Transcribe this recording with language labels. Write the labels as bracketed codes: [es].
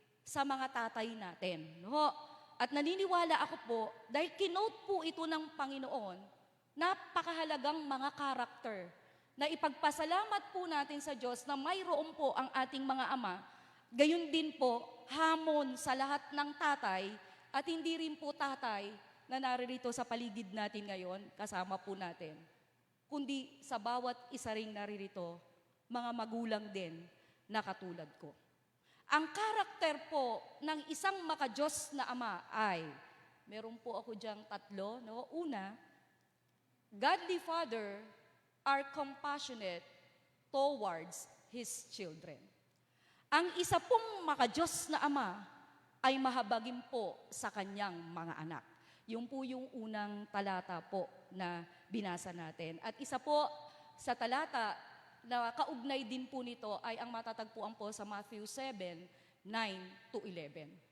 [tl] sa mga tatay natin. No? At naniniwala ako po, dahil kinote po ito ng Panginoon, napakahalagang mga karakter na ipagpasalamat po natin sa Diyos na mayroon po ang ating mga ama, gayon din po hamon sa lahat ng tatay at hindi rin po tatay na naririto sa paligid natin ngayon, kasama po natin, kundi sa bawat isa ring naririto, mga magulang din na katulad ko. Ang karakter po ng isang makadiyos na ama ay, meron po ako diyang 3, no? [en] Una, godly father are compassionate towards his children. [tl] Ang isa pong makadiyos na ama ay mahabagin po sa kanyang mga anak. Yung po yung unang talata po na binasa natin. At isa po sa talata na kaugnay din po nito ay ang matatagpuan po sa Matthew 7:9-11.